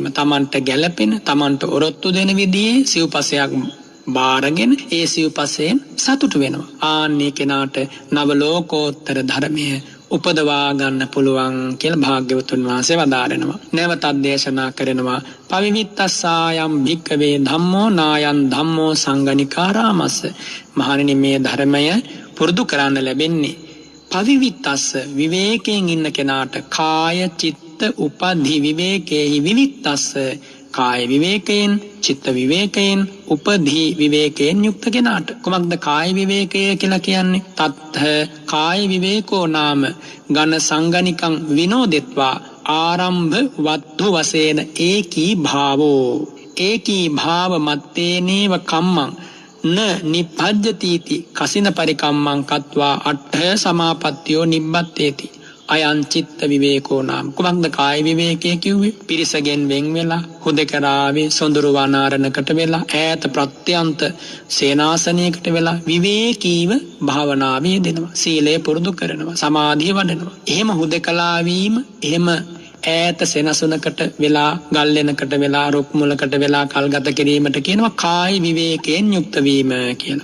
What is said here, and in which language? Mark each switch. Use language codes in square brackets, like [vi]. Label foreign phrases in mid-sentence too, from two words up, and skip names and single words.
[si] Tamanට ගැළපෙන, Tamanට ඔරොත්තු දෙන විදිහේ සිව්පසයක් බාරගෙන ඒ සිව්පසයෙන් සතුටු වෙනවා. ආන්නේ කෙනාට නව ලෝකෝත්තර ධර්මය උපදවා ගන්න පුළුවන් කියලා භාග්‍යවතුන් වහන්සේ වදාරනවා. නැවතත් දේශනා කරනවා [pi] පවිවිත්තස්සායම් භික්කවේ ධම්මෝ නායන් ධම්මෝ සංගනිකාරාමස්ස. [si] මහණෙනි මේ ධර්මය පුරුදු කරන්න ලැබෙන්නේ පවිවිත්තස්ස විවේකයෙන් ඉන්න කෙනාට. [pi] කාය චිත්ත උපදි විවේකේහි විවිත්තස්ස. [si] කාය විවේකයෙන්, චිත්ත විවේකයෙන්, උපදී විවේකයෙන් යුක්ත කෙනාට. කුමක්ද කාය විවේකය කියලා කියන්නේ? [pi] තත්ථ කාය විවේකෝ නාම ඝන සංගනිකං විනෝදෙත්වා ආරම්භ වත්තු වශයෙන් ඒකී භාවෝ. ඒකී භාව මත්තේනේව කම්මං න නිප්පජ්ජතිති කසින පරිකම්මං කତ୍වා අට්ඨ සමාපත්තියෝ නිබ්බත්තේති. අයං චිත්ත විවේකෝ නාම. [si] කුමක්ද කාය විවේකය කිව්වේ? පිරිසගෙන් වෙන් වෙලා හුදකලාවේ සොඳුරු වනාරණකට වෙලා ඈත ප්‍රත්‍යන්ත සේනාසනයකට වෙලා විවේකීව භාවනාවේ යෙදෙනවා. සීලය පුරුදු කරනවා, සමාධිය වඩනවා. එහෙම හුදකලා වීම, එහෙම ඈත සෙනසුනකට වෙලා, ගල්ලෙනකට වෙලා, රුක් මුලකට වෙලා කල්ගත කිරීමට කියනවා කාය විවේකයෙන් යුක්ත වීම කියලා.